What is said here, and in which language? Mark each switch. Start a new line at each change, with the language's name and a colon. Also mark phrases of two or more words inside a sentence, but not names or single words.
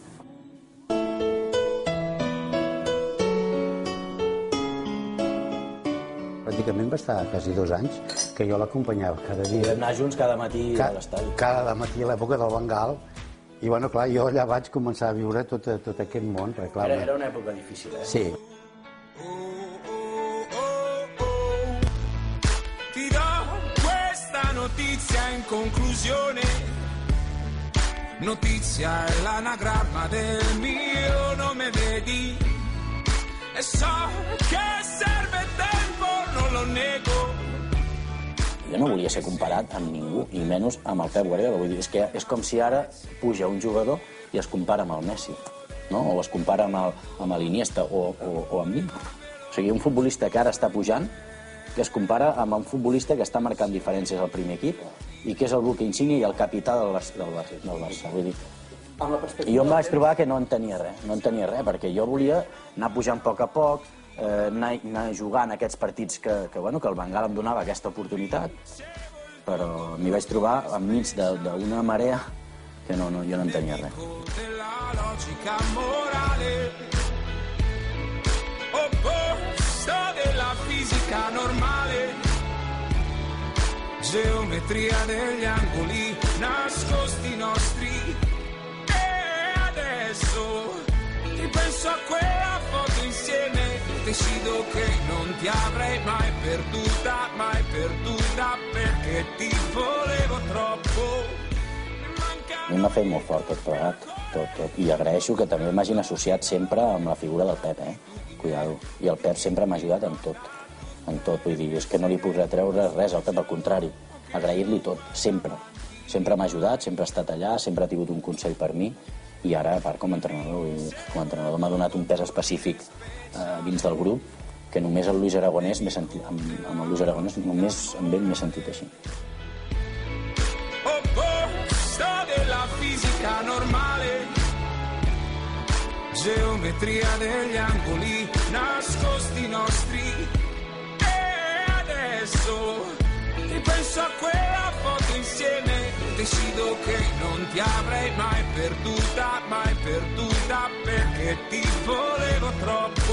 Catalan: Pràcticament va estar quasi 2 anys que jo l'acompanyava cada dia. Vam anar junts cada matí a l'estadi. Cada matí a l'època del Bengal. I, bueno, clar, jo allà vaig començar a viure tot aquest món. Era una època difícil, eh? Sí.
Italian: Ti do questa notizia in conclusione. Notizia è l'anagramma del mio nome, vedi? E so che serve tempo, non lo nego.
Catalan: Jo no volia ser comparat amb ningú, i menys amb el Pep Guardiola. Vull dir, és com si ara puja un jugador i es compara amb el Messi, no? O es compara amb l'Iniesta o amb mi. O sigui, un futbolista que ara està pujant, que es compara amb un futbolista que està marcant diferències al primer equip i que és el Luka Insigne i el capità del Barça. Vull dir, i jo em vaig trobar que no entenia res, perquè jo volia anar pujant a poc, anar jugant aquests partits que el Bengal em donava aquesta oportunitat, però m'hi vaig trobar enmig d'una marea que jo no entenia res.
Italian: Geometria degli angoli nascosti nostri, e adesso ripenso a quella foto insieme, decido che non ti avrei mai perduta perché ti volevo troppo.
Catalan: A mi m'ha fet molt fort tot plegat, tot. I agraeixo que també m'hagin associat sempre amb la figura del Pep, cuidado. I el Pep sempre m'ha ajudat en tot, vull dir, és que no li puc retreure res al Pep, al contrari, agrair-li tot, sempre. Sempre m'ha ajudat, sempre ha estat allà, sempre ha tingut un consell per mi, i ara, a part, com a entrenador m'ha donat un pes específic dins del grup, que només el Luis Aragonès amb el Luis Aragonès només amb ell m'he sentit així.
Italian: Della fisica normale, geometria degli angoli nascosti nostri, e adesso ripenso a quella foto insieme, decido che non ti avrei mai perduta perché ti volevo troppo.